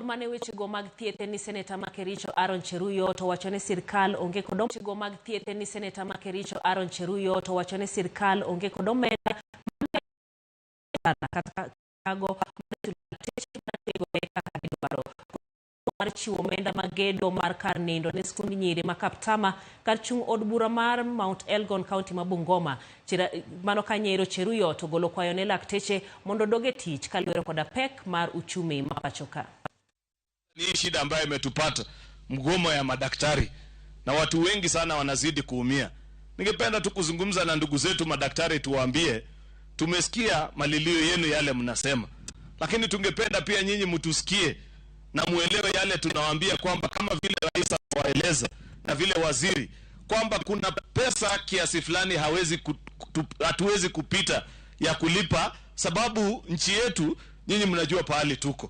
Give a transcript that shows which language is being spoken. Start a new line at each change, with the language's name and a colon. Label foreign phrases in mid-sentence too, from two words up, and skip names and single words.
Luo (Kenya and Tanzania): mane weche go mag thieth ni Seneta Makericho Aaron Cheruiyot owachone sirkal onge kod weche go mag thieth ni Seneta Makericho Aaron Cheruiyot owachone sirkal onge kod omenda kata kago mar chiwo omenda magedo mar kar nindo ne skund nyiri ma Kaptama kar chung od bura mar Mount Elgon County ma Bungoma. Mano ka Nyero Cheruiyot ogolo kwayo ne lakteche mondo doge tich kaluwore koda pek mar uchumi ma pachoka.
Swahili: Ni shida ambayo imetupata, mgomo ya madaktari, na watu wengi sana wanazidi kuumia. Ningependa tu kuzungumza na ndugu zetu madaktari, tuwaambie tumesikia malilio yenu yale mnasema, lakini tungependa pia nyinyi mtusikie na muelewe yale tunawaambia, kwamba kama vile rais anawaeleza na vile waziri, kwamba kuna pesa kiasi fulani hatuwezi kupita ya kulipa, sababu nchi yetu, nyinyi mnajua pahali tuko.